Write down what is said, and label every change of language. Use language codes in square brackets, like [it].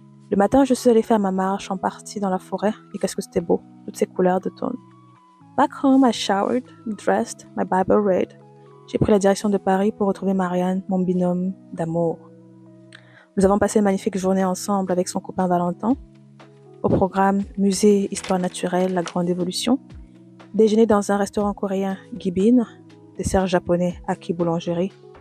[fr] Le matin, je suis allée faire ma marche en partie dans la forêt et qu'est-ce que c'était beau, toutes ces couleurs d'automne. [en] Back home, I showered, dressed, my Bible read. [fr] J'ai pris la direction de Paris pour retrouver Marianne, mon binôme d'amour. Nous avons passé une magnifique journée ensemble avec son copain Valentin. Au programme Musée Histoire naturelle, la grande évolution. Déjeuner dans un restaurant coréen, Gibin. Dessert japonais, Aki Boulangerie.